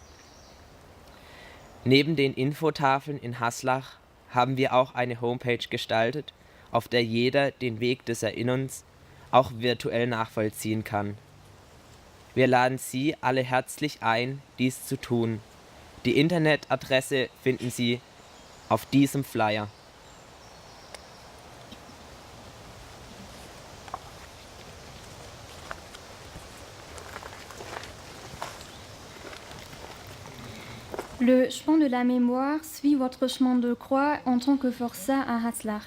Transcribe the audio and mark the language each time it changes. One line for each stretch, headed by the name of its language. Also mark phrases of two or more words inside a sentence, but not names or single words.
German: Neben den Infotafeln in Haslach haben wir auch eine Homepage gestaltet, auf der jeder den Weg des Erinnerns auch virtuell nachvollziehen kann. Wir laden Sie alle herzlich ein, dies zu tun. Die Internetadresse finden Sie auf diesem Flyer.
French: Le chemin de la mémoire suit votre chemin de croix en tant que forçat à Haslach.